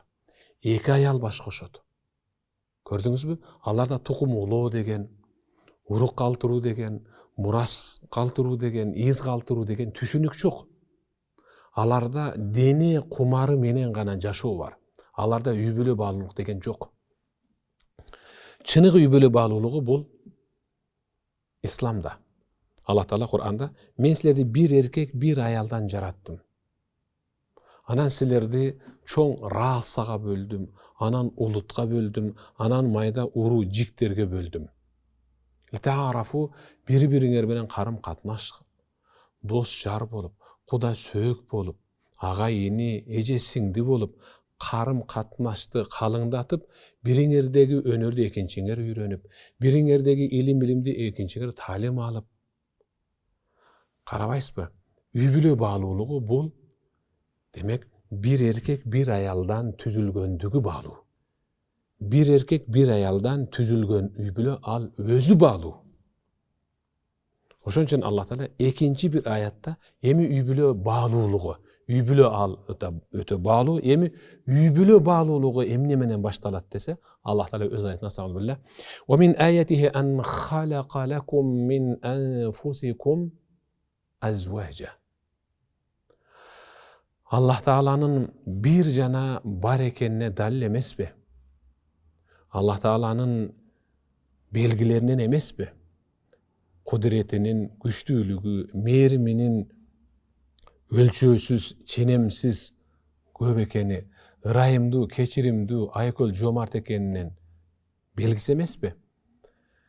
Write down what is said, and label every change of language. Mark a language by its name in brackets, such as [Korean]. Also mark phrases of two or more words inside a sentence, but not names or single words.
[Kyrgyz] Эки аял баш кошот. Көрдүңүзбү? Аларда тукум улоо деген, урук калтыруу деген, мурас калтыруу деген, из калтыруу деген түшүнүк жок. Аларда дене кумары менен гана жашоо бар. Аларда üy-bülö баалуулук деген жок. Чыныгы üy-bülö баалуулугу бул исламда. Аллах Таала Кур'анда мен силерди бир эркек, бир аялдан жараттым. Анан силерди чоң расага бөлдүм, анан улутка бөлдүм, анан майда уруу жиктерге бөлдүм. Литаарафу, бири-бириңер менен карым катнаш, дос жар болуп, куда сөөк болуп, ага эни, эже сиңди болуп, карым катнашты калыңдатып, бириңердеги өнөрдү экинчиңер үйрөнүп, бириңердеги илимди экинчиңер таалим алып. Карабайсызбы? Üy-bülö баалуулугу бул демек бир эркек, бир аялдан түзүлгөндүгү баалуу. Бир эркек, бир аялдан түзүлгөн üy-bülö ал өзү баалуу. Ошон үчүн Аллах Таала экинчи бир аятта эми üy-bülö баалуулугу, üy-bülö ал өтө баалуу, эми üy-bülö баалуулугу эмне менен башталат десе, Аллах Таала өз аятында Астагфирулlah. [Arabic] ومن آياته أن خلق لكم من أنفسكم أزواجا. [Kyrgyz] Аллах Тааланын бир жана бар экенине далил эмеспи? Аллах Тааланын белгилеринен эмеспи? Кудретинин, күчтүүлүгү, мээриминин өлчөөсүз, ченемсиз көп экени, ырайымдуу, кечиримдүү, айкөл жомарт экенинен белгиси эмеспи?